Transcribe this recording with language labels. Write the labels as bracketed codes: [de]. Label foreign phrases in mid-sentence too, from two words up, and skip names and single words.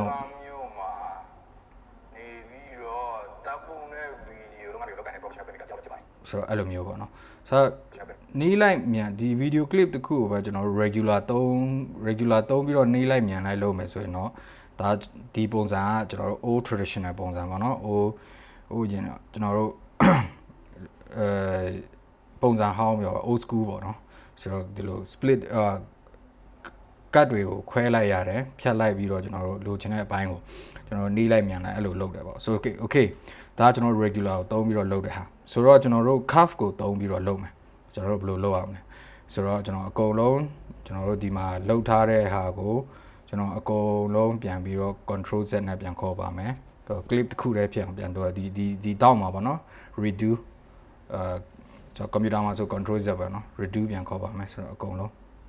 [my] မျိုးမှာနေပြီးတော့တပ်ပုံနဲ့ဗီဒီယိုတော့လုပ်ကိုင်တဲ့ [en] professional filmmaker [my] တယောက်ဖြစ်ပါတယ် ဆိုတော့အဲ့လိုမျိုးပေါ့နော်ဆိုတော့နေလိုက်မြန်ဒီ [en] video clip [my] တစ်ခုကိုပဲကျွန်တော်တို့ regular သုံးပြီးတော့နေလိုက်မြန်လိုက်လုပ်မယ်ဆိုရင်တော့ဒါဒီပုံစံကကျွန်တော်တို့ [en] old traditional [my] ပုံစံပေါ့နော် old ကျွန်တော်တို့ ပုံစံဟောင်းပြော [en] old school [my] ပေါ့နော်ဆိုတော့ဒီလို [en] split cut [my] တွေကိုခွဲလိုက်ရတယ်ဖြတ်လိုက်ပြီးတော့ကျွန်တော်တို့လိုချင်တဲ့အပိုင်းကိုကျွန်တော်နေ လိုက်မြန်လိုက်အဲ့လိုလုပ်တယ်ပေါ့ဆို okay ဒါကကျွန်တော် regular ကိုသုံးပြီးတော့လုပ်တဲ့ဟာဆိုတော့ကျွန်တော်တို့ curve ကိုသုံးပြီးတော့လုပ်မယ်ကျွန်တော်တို့ဘယ်လိုလုပ်ရမလဲဆိုတော့ကျွန်တော်အကုန်လုံးကျွန်တော်တို့ဒီမှာလှုပ်ထားတဲ့ဟာကိုကျွန်တော်အကုန်လုံးပြန်ပြီးတော့ [en] control z [my] နဲ့ပြန်ခေါ်ပါမယ် clip တစ်ခုတည်းဖြစ်အောင်ပြန်တော့ဒီတောက်မှာပေါ့နော် redo ကျွန်တော် computer မှာဆို [en] control z [my] ပဲเนาะ redo ပြန်ခေါ်ပါမယ်ဆိုတော့အကုန်လုံး